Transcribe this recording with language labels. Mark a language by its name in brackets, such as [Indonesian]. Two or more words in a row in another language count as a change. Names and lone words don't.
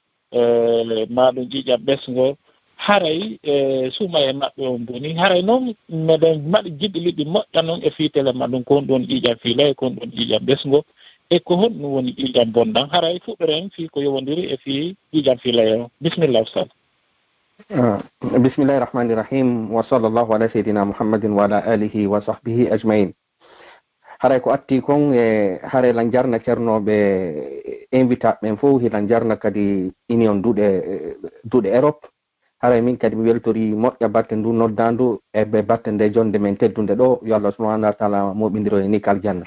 [Fula] maɗum ƴiƴam ɓesgo haray suuma e maɓɓe on boni haray noon meɗen maɗi jiɗɗi liɗɗi moƴƴa noon e fiitele maɗum ko on ɗon ƴiƴam fiilay ko on ɗon ƴiƴam ɓesgo e ko honɗum woni ƴiƴam bonɗan haray fuɗɗoren fii ko yowondiri e fii ƴiƴam fiilay o bisimillah ustad. [Arabic] بسم الله الرحمن الرحيم وصلى الله على سيدنا محمد وعلى آله وصحبه أجمعين. [Fula] Haray ko atti kon e haray lan jarna ceernoɓe invitaɓe ɓen fof hilan jarna kadi union duuɗe Europe haray min kadi mi weltori moƴƴa batte ndu noddandu e ɓe batte nde jonde men teddunde ɗo yo Allah [Arabic] سبحانه وتعالى [Fula] moɓidiro e nikal janna.